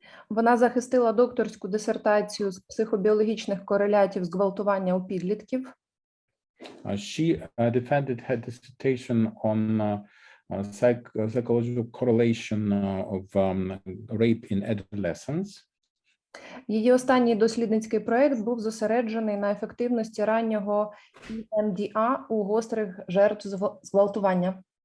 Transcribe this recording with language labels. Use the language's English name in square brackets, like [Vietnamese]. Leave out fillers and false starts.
[Ukrainian] Вона захистила докторську дисертацію з психобіологічних корелятів зґвалтування у підлітків. [English] She defended her dissertation on psychological correlation of rape in adolescence. [Ukrainian] Її останній дослідницький проект був зосереджений на ефективності раннього EMDR у гострих жертв зґвалтування.